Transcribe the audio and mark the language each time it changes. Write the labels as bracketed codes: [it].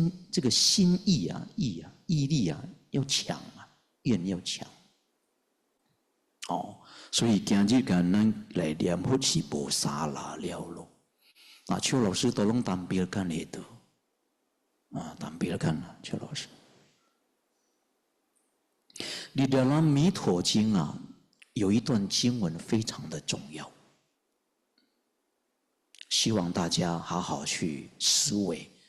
[zh] 这个心意啊，毅力啊要强啊，愿要强。所以今日咱来念佛是无啥啦了咯。 [id] 邱老师tolong tampilkan itu. Tampilkan邱老师。 di dalam [zh] 弥陀经啊，有一段经文非常的重要，希望大家好好去思维。